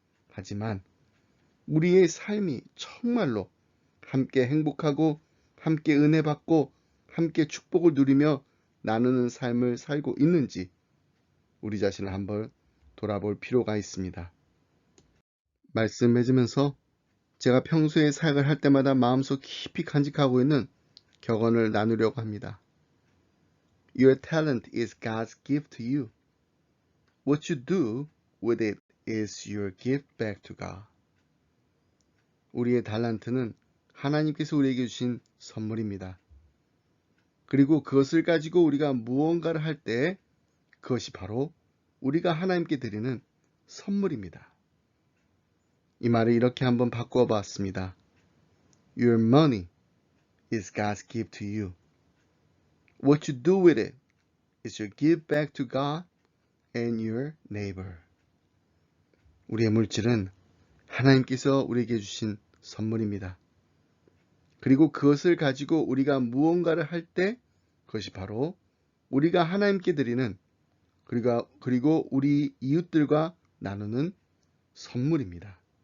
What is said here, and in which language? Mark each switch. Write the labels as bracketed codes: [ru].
[ko] 하지만 우리의 삶이 정말로 함께 행복하고 함께 은혜 받고 함께 축복을 누리며 나누는 삶을 살고 있는지 우리 자신을 한번 돌아볼 필요가 있습니다. 말씀 맺으면서 제가 평소에 사역을 할 때마다 마음속 깊이 간직하고 있는 격언을 나누려고 합니다. [en] Your talent is God's gift to you. What you do with it is your gift back to God. [ko] 우리의 달란트는 하나님께서 우리에게 주신 선물입니다. 그리고 그것을 가지고 우리가 무언가를 할 때 그것이 바로 우리가 하나님께 드리는 선물입니다. 이 말을 이렇게 한번 바꾸어 봤습니다. [en] Your money is God's gift to you. What you do with it is your give back to God and your neighbor. [ko] 우리의 물질은 하나님께서 우리에게 주신 선물입니다. 그리고 그것을 가지고 우리가 무언가를 할 때 그것이 바로 우리가 하나님께 드리는 그리고 우리 이웃들과 나누는 선물입니다.